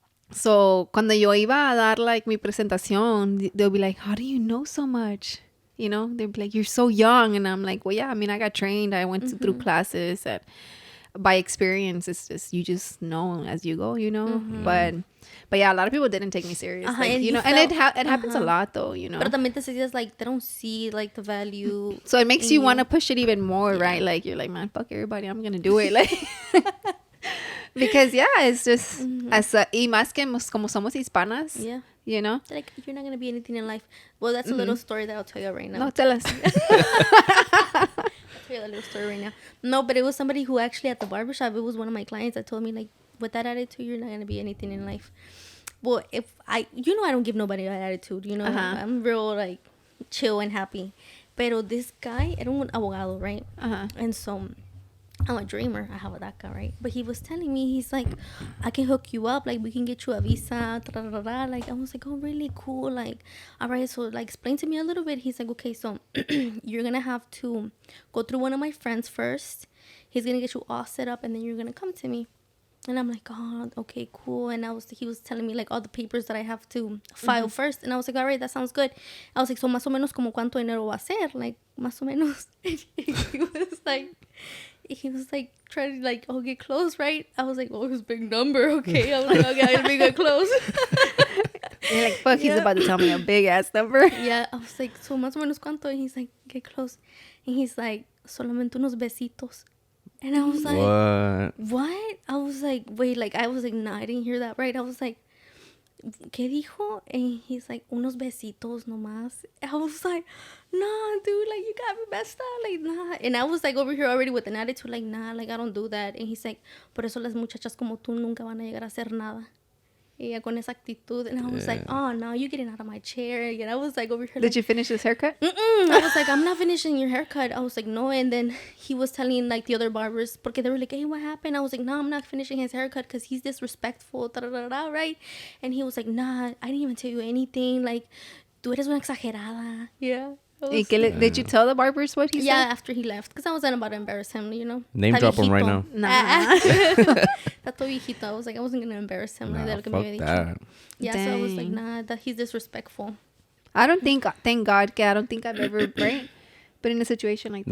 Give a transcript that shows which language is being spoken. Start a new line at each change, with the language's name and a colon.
English: So
Spanish: cuando yo iba a dar
English: like
Spanish: mi presentación,
English: they'll be like, "How do you know so much?" You know, they'd be like, "You're so young," and I'm like, "Well, yeah. I mean, I got trained. I went through classes. And by experience, it's just you just know as you go, you know." But yeah, a lot of people didn't take me serious, like, and you you know. And felt- it happens a lot, though, you know.
Spanish: Pero también te sientes
English: like they don't see like the value. So it makes in you want to push it even more, right? Like you're like, man, fuck everybody, I'm gonna do it, like. Because yeah, it's just
Spanish: y más que como somos hispanas,
English: Yeah. you know. They're like, you're not gonna be anything in life. Well, that's a little story that I'll tell you right now. No, tell us. I'll tell you a little story right now. No, but it was somebody who actually at the barbershop, it was one of my clients that told me like, with that attitude, you're not gonna be anything in life. Well, I don't give nobody that attitude, you know. I'm real like chill and happy. Pero this guy,
Spanish: era un abogado,
English: right? And so I'm a dreamer. I have a DACA, right? But he was telling me, he's like, I can hook you up. Like, we can get you a visa. Like, I was like, oh, really cool. Like, all right. So, like, explain to me a little bit. He's like, okay, so you're going to have to go through one of my friends first. He's going to get you all set up, and then you're going to come to me. And I'm like, oh, okay, cool. And he was telling me, like, all the papers that I have to file first. And I was like, all right, that sounds good. I was like, so
Spanish: más o menos como cuánto dinero va a ser? Like, más o menos.
English: He was like... he was like trying to like, oh, get close, right? I was like, oh, his big number, okay. I was like, okay, I gotta be good close. You're like, fuck, he's about to tell me a big ass number. Yeah, I was like, so
Spanish: más o menos cuánto?
English: And he's like, get close. And he's like,
Spanish: solamente unos besitos.
English: And I was like, what? I was like, wait, like, I was like, nah, I didn't hear that right. I was like,
Spanish: ¿qué dijo?
English: And he's like,
Spanish: unos besitos nomás.
English: I was like, nah, dude, like, you got me messed up, like, nah. And I was like over here already with an attitude, like, nah, like, I don't do that. And he's like,
Spanish: por eso las muchachas como tú nunca van a llegar a hacer nada. Ella con esa actitud.
English: And I was like, oh, no, you're getting out of my chair. And I was like over here. Did you finish his haircut? I was like, I'm not finishing your haircut. I was like, no. And then he was telling like the other barbers,
Spanish: porque
English: they were like, hey, what happened? I was like, no, I'm not finishing his haircut because he's disrespectful, right? And he was like, nah, I didn't even tell you anything.
Spanish: Like, tú eres una exagerada.
English: Yeah. Did you tell the barbers what he said? Yeah, after he left. Because I wasn't about to embarrass him, you know. Name drop him right now. Nah.
Spanish: Tato viejito.
English: I was like, I wasn't going to embarrass him. Nah, Like, fuck that. yeah, so I was like, nah, that he's disrespectful. I don't think, thank God, I don't think I've ever, right? But in a situation like that.